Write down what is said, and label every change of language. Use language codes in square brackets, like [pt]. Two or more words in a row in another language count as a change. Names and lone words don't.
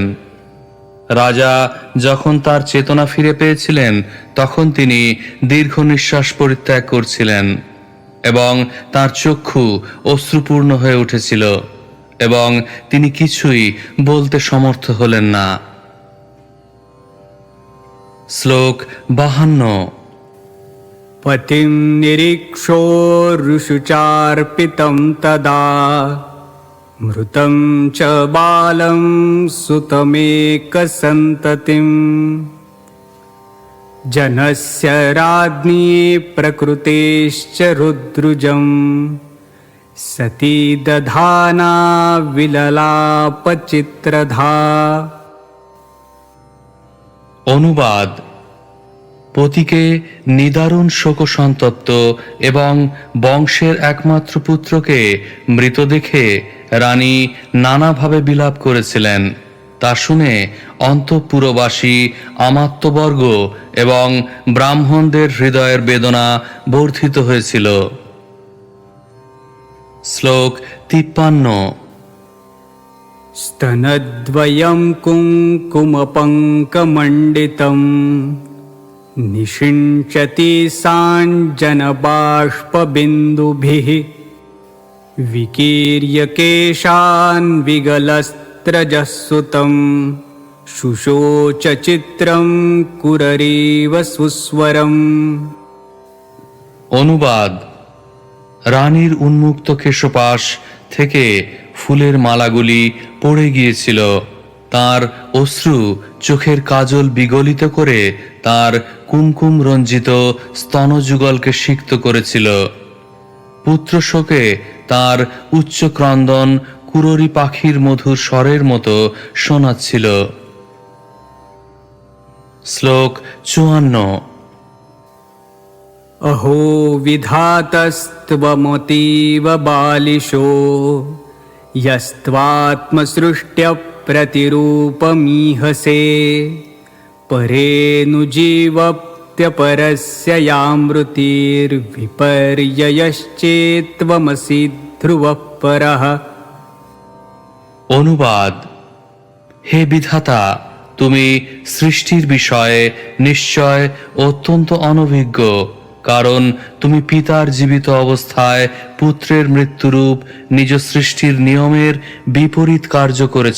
[bn] রাজা যখন তার চেতনা ফিরে পেয়েছিলেন তখন তিনি দীর্ঘ নিঃশ্বাস পরিত্যাগ করছিলেন এবং তার চক্ষু অশ্রুপূর্ণ হয়ে উঠেছিল এবং তিনি কিছুই বলতে সমর্থ হলেন না। শ্লোক 52। [sa] पतिं निरीक्षो ऋषुचार्पितं तदा मृतं च बालं सुतमेकसन्ततिम् जनस्य राज्ञी प्रकृतेश्च रुद्रुजं सती दधाना विललापचित्रधा। [bn] অনুবাদ: পতিকে নিদারুণ শোকসন্তপ্ত এবং বংশের একমাত্র পুত্রকে মৃত দেখে রানী নানাভাবে বিলাপ করেছিলেন। তা শুনে অন্তঃপুরবাসী আমাত্যবর্গ এবং ব্রাহ্মণদের হৃদয়ের বেদনা বর্ধিত হয়েছিল। শ্লোক 53। [sa] स्तनद्वयं कुङ्कुमपङ्कमण्डितं निषिञ्चति साञ्जनबाष्पबिन्दुभिः विकीर्य केशान् विगलस्त्रजःसुतं शुशोच चित्रं कुररीव सुस्वरम्। [bn] অনুবাদ: রানীর উন্মুক্ত কেশপাশ থেকে ফুলের মালাগুলি পড়ে গিয়েছিল। তার অশ্রু চোখের কাজল বিগলিত করে তার কুমকুম রঞ্জিত স্তনযুগলকে সিক্ত করেছিল। পুত্র শোকে তার উচ্চ ক্রন্দন কুররি পাখির মধুর স্বরের মতো শোনাচ্ছিল। শ্লোক 54। [sa] अहो विधातस्त्वमतीव बालिशो यस्त्वात्मसृष्ट्यप्रतिरूपमीहसे परेऽनुजीवप्यपरस्य यामृतिर्विपर्ययश्चेत्त्वमसि ध्रुवः परः। [bn] অনুবাদ: হে বিধাতা, তুমি সৃষ্টির বিষয়ে নিশ্চয় অত্যন্ত অনভিজ্ঞ, কারণ তুমি পিতার জীবিত অবস্থায় পুত্রের মৃত্যুরূপ নিজ সৃষ্টির নিয়মের বিপরীত কার্য করেছ।